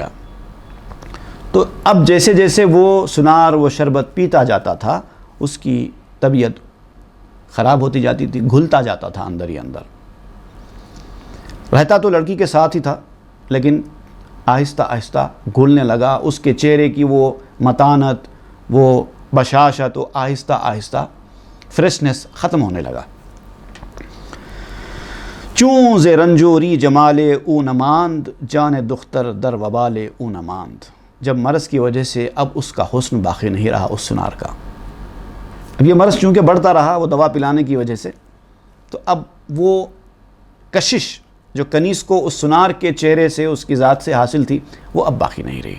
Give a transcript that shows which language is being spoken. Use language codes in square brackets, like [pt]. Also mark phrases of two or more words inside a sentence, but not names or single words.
[ur] تو اب جیسے جیسے وہ سنار وہ شربت پیتا جاتا تھا اس کی طبیعت خراب ہوتی جاتی تھی، گھلتا جاتا تھا اندر ہی اندر. رہتا تو لڑکی کے ساتھ ہی تھا لیکن آہستہ آہستہ گھلنے لگا. اس کے چہرے کی وہ متانت، وہ بشاشت، وہ آہستہ آہستہ فریشنس ختم ہونے لگا. [fa] چون ز رنجوری جمالے او نماند، جان دختر در وبالے او نماند. [ur] جب مرض کی وجہ سے اب اس کا حسن باقی نہیں رہا اس سنار کا. اب یہ مرض چونکہ بڑھتا رہا وہ دوا پلانے کی وجہ سے، تو اب وہ کشش جو کنیز کو اس سنار کے چہرے سے، اس کی ذات سے حاصل تھی، وہ اب باقی نہیں رہی.